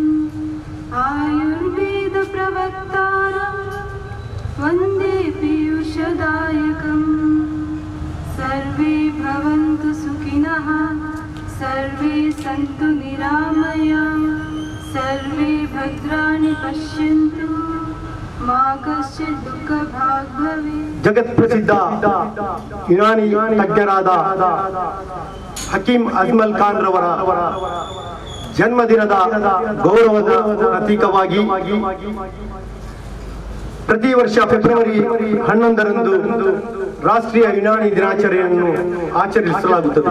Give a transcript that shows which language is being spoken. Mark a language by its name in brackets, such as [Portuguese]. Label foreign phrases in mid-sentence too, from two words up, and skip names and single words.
[Sanskrit] आयुर्वेदप्रवक्तारं वन्दे पीयूषदायकम् सर्वे भवन्तु सुखिनः सर्वे सन्तु निरामयाः सर्वे भद्राणि पश्यन्तु [Kannada] ಜಗತ್ ಪ್ರಸಿದ್ಧ ಯುನಾನಿ ತಜ್ಞರಾದ ಹಕೀಂ ಅಜ್ಮಲ್ ಖಾನ್ ರವರ ಜನ್ಮದಿನದ ಗೌರವದ ಪ್ರತೀಕವಾಗಿ ಪ್ರತಿ ವರ್ಷ ಫೆಬ್ರವರಿ 11ರಂದು ರಾಷ್ಟ್ರೀಯ ಯುನಾನಿ ದಿನಾಚರಣೆಯನ್ನು ಆಚರಿಸಲಾಗುತ್ತದೆ.